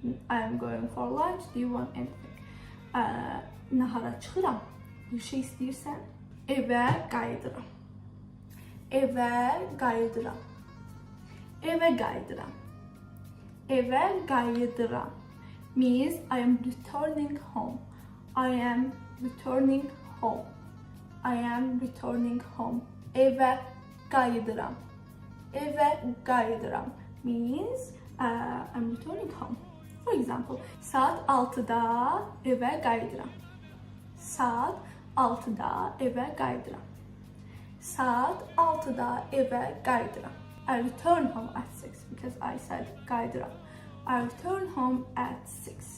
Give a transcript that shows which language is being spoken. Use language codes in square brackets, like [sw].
[en] I am going for lunch. Do you want anything? [az] Nahara çıxıram. Bir şey istəyirsən, evə qayıdıram. Evə qayıdıram. Evə qayıdıram. Evə qayıdıram [en] means I am returning home. I am returning home. I am returning home. [az] Eve qayıdıram. Eve qayıdıram [en] means I'm returning home. For example, [az] saat 6'da eve qayıdıram. Saat 6'da eve qayıdıram. Saat 6'da eve qayıdıram. [en] I return home at 6 because I said [az] qayıdıram. [en] I return home at 6.